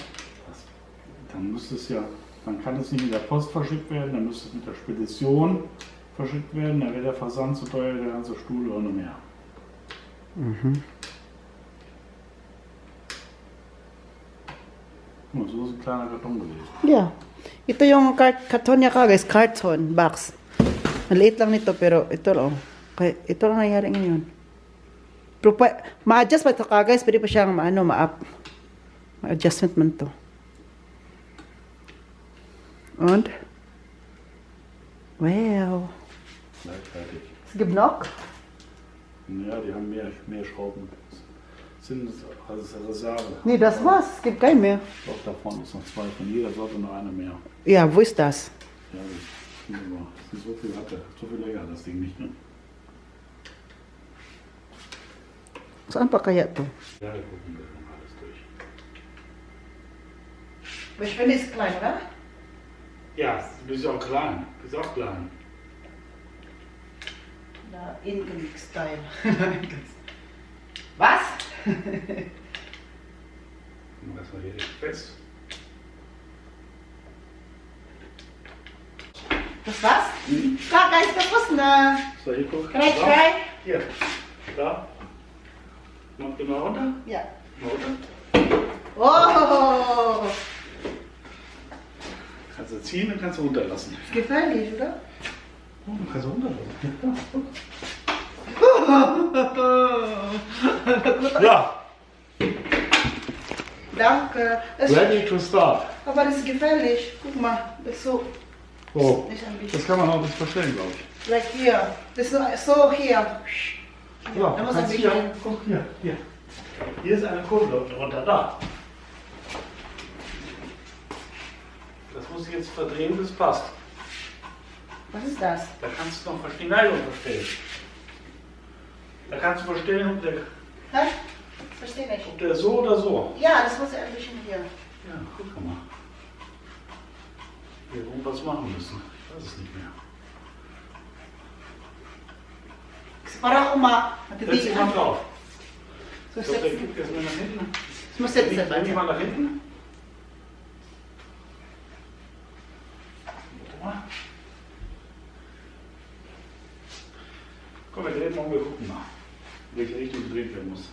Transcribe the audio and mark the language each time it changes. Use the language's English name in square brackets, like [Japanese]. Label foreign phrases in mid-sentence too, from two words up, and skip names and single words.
[German] Dann müsste es ja, dann kann es nicht mit der Post verschickt werden, dann müsste es mit der Spedition verschickt werden, dann wäre der Versand zu teuer, der ganze Stuhl ohne mehr. Guck mal, so ist ein kleiner Karton gewesen. Yeah. [Filipino] Ito yung karton niya guys, [English] carton box. [Filipino] Maliit lang nito pero ito lang. Kaya ito lang nangyari ngayon. Pero ma-adjust pa ito guys, pwede pa siyang ma-up. Ma-adjustment man to. [German] Und? Wow. Gleichzeitig. Es gibt noch? Ja, die haben mehr Schrauben. Sind als Reserve. Nee, das war's. Es gibt keinen mehr. Doch, davon ist noch 2 von jeder Sorte, noch eine mehr. Ja, wo ist das? Ja, das ist so viel hatte. So viel länger das Ding nicht, ne? [Filipino] Saan pa kaya to? [German] Ja, wir gucken wir noch alles durch. Ich finde es klein, oder? Ja, du bist auch klein. Du bist auch klein. Na, Indian-Style. Was? Das war hier fest. Das was? [Filipino] Kak, guys, tapos na. [German] So, hier guck. [English] Can I [German] Da. [English] try? [German] Hier. Da. Mach mal runter. Ja. Mal runter. Oh, Kannst du ziehen und kannst du runterlassen. ist gefährlich, oder? Oh, du kannst du runterlassen. Ja, guck. Ja, Danke. [English] ready to start. [German] Aber das ist gefährlich. Guck mal, das ist so. Oh, Nicht ein bisschen. das kann man auch nicht verstellen, glaube ich. Like hier. Das ist so hier. Ja, da muss kannst ein hier, bisschen. guck hier, hier. Hier ist eine Kurve drunter, da. Das muss ich jetzt verdrehen, bis es passt. Was ist das? Da kannst du noch die Neigung verstellen. Da kannst du verstellen, Hä? Verstehe nicht. ob der so oder so. Ja, das muss ja ein bisschen hier. Ja, guck mal. Wir irgendwas machen müssen. Ich weiß es nicht mehr. [Filipino] Para akong [German] Setz dich mal [Filipino] matitigan. [German] drauf. So, Ich glaube, der setzen. gibt jetzt mal nach hinten. Ich muss setzen. Nimm die mal nach hinten. Warte mal. Komm, wir drehen mal und wir gucken mal, in welche Richtung gedreht werden muss.